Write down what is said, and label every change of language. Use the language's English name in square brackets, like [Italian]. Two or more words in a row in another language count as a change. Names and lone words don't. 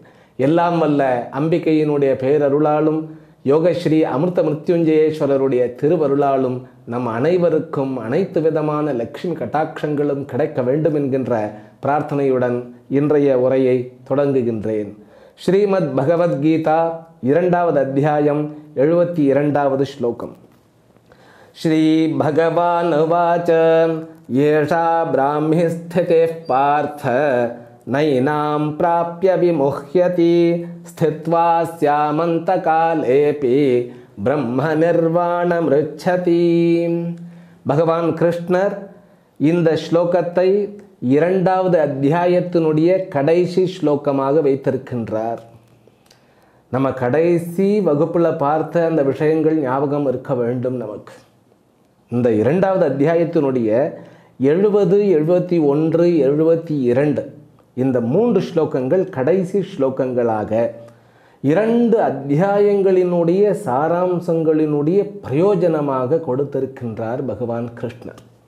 [Tamil] எல்லாம் வல்ல அம்பிகையினுடைய பேரருளாலும் யோகஸ்ரீ அமிர்த மிருத்யுஞ்சயேஸ்வரருடைய திருவருளாலும் நம் அனைவருக்கும் அனைத்து விதமான லட்சுமி கட்டாட்சங்களும் கிடைக்க வேண்டும் என்கின்ற பிரார்த்தனையுடன் இன்றைய உரையை தொடங்குகின்றேன். ஸ்ரீமத் பகவத்கீதா 2வது அத்தியாயம் 72வது ஸ்லோகம். [Sanskrit] श्री भगवान उवाच येषा ब्राह्मी स्थितिः पार्थ नैनां प्राप्य विमुह्यति स्थित्वा स्यामन्तकालेऽपि ब्रह्म निर्वाणमृच्छति. [Tamil] பகவான் கிருஷ்ணர் இந்த ஸ்லோகத்தை 2வது அத்தியாயத்தினுடைய கடைசி ஸ்லோகமாக வைத்திருக்கின்றார். நம்ம கடைசி வகுப்பில் பார்த்த அந்த விஷயங்கள் ஞாபகம் இருக்க வேண்டும் நமக்கு. இந்த 2வது அத்தியாயத்தினுடைய 70, 71, 72 இந்த 3 ஸ்லோகங்கள் கடைசி ஸ்லோகங்களாக 2 அத்தியாயங்களினுடைய சாராம்சங்களினுடைய பிரயோஜனமாக கொடுத்திருக்கின்றார் பகவான் கிருஷ்ணர்.